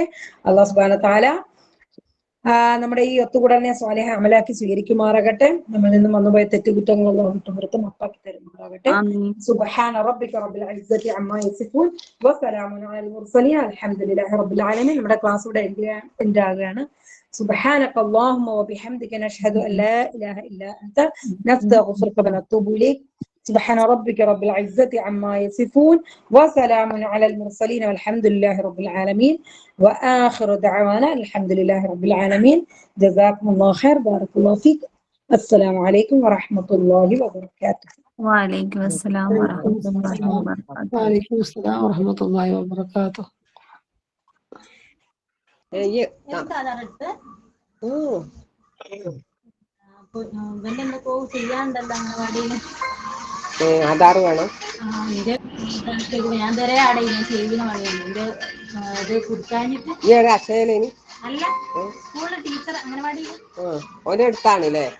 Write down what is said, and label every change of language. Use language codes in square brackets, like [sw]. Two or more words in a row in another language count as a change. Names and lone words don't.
[ml] അല്ലാഹു [ar] سبحانه وتعالى [ml] നമ്മുടെ ഈ ഒത്തുകൂടലിനെ സ്വാലിഹ അമലാക്കി സ്വീകരിക്കുമാറാകട്ടെ. നമ്മളിൽ നിന്നും വന്നുപോയ തെറ്റുകുറ്റങ്ങൾ വിട്ടുപുറത്ത് മപ്പാക്കി തരുമാറാകട്ടെ. [ar] سبحان ربك رب العزة عما يصفون وسلام على المرسلين الحمد لله رب العالمين. [ml] നമ്മുടെ ക്ലാസ് ഇവിടെ എൻഡ് ആകുകയാണ്. [ar] سبحانك اللهم وبحمدك نشهد أن لا إله إلا أنت نستغفرك ونتوب إليك. سبحان ربك رب العزة عما يصفون وسلام على المرسلين والحمد لله رب العالمين وآخر دعوانا الحمد لله رب العالمين. جزاكم الله خير. بارك الله فيك. السلام عليكم ورحمة الله وبركاته. وعليكم السلام ورحمة الله وبركاته. وعليكم السلام ورحمة الله وبركاته. [ml] ആധാർ വേണം. ഈ ഒരു അക്ഷയലേനി ഓനെ എടുത്താണല്ലേ?